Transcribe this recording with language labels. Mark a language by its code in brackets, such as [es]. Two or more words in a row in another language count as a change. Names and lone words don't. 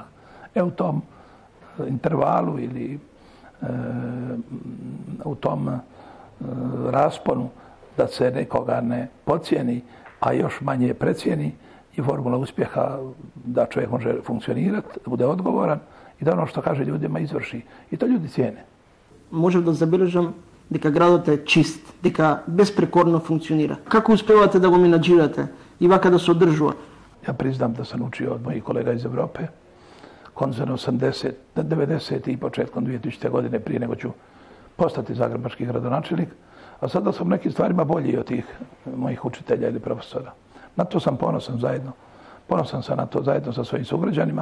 [hr] U tom intervalu ili u tom rasponu da se nekoga ne pocijeni, a još manje precijeni, je formula uspjeha da čovjek može funkcionirati, da bude odgovoran i da ono što kaže ljudima izvrši. I to ljudi cijene. [mk] Можем да забележам дека градот е чист, дека безпрекорно функционира. Како успевате да го менаџирате и вака да се одржува? [hr] Ja priznam da sam učio od mojih kolega iz Evrope, koncem 90. i početkom 2000. godine prije nego ću postati zagrebački gradonačelnik, a sada sam nekim stvarima bolji od tih mojih učitelja ili profesora. Na to sam ponosan zajedno. Ponosan sam na to zajedno sa svojim sugrađanima.